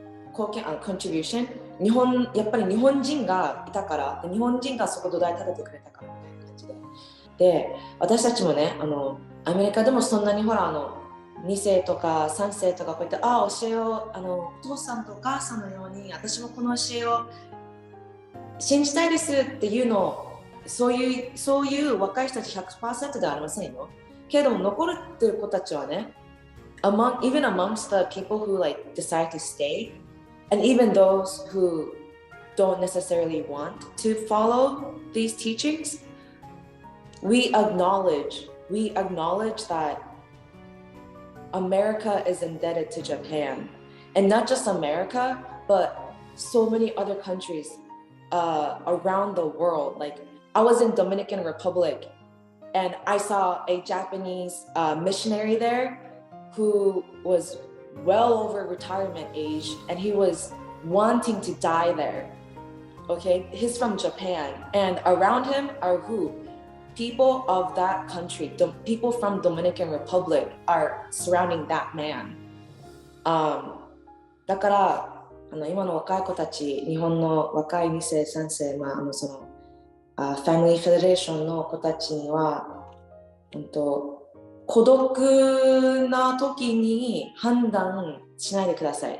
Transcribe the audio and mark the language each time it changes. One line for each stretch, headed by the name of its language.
Japanese: 貢献コントリビューション、やっぱり日本人がいたから、日本人がそこ土台立ててくれたからみたいな感じで、私たちもねアメリカでもそんなにほら2世とか3世とかこういった教えをお父さんとお母さんのように私もこの教えを信じたいですっていうのを、そういう若い人たち 100% ではありませんよ。けれども残っている子たちはね、
English: even amongst the people who like decide to stay, and even those who don't necessarily want to follow these teachings, we acknowledge that America is indebted to Japan, and not just America, but so many other countries around the world. Like I was in Dominican Republic, and I saw a Japanese missionary there who was well over retirement age, and he was wanting to die there. Okay, he's from Japan, and around him are who? People of that country, people from Dominican Republic are surrounding that man.
Japanese: だから今の若い子たち、日本の若い2世3世、ファミリーフェデレーションの子たちには孤独な時に判断しないでください。